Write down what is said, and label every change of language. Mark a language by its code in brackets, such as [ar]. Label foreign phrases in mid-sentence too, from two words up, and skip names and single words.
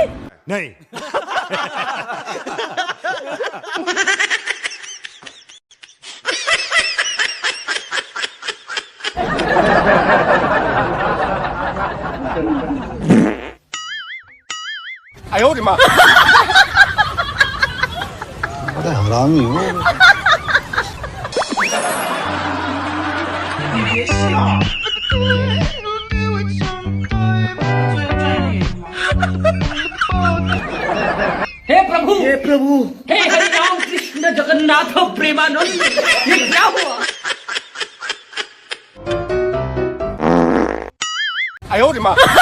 [zh] नहीं 哎呦我的妈 [hi] बड़ा हरामी हो। हे प्रभु हे हरि राम कृष्ण जगन्नाथ प्रेमानंद, ये क्या हुआ? [zh] 哎呦我的妈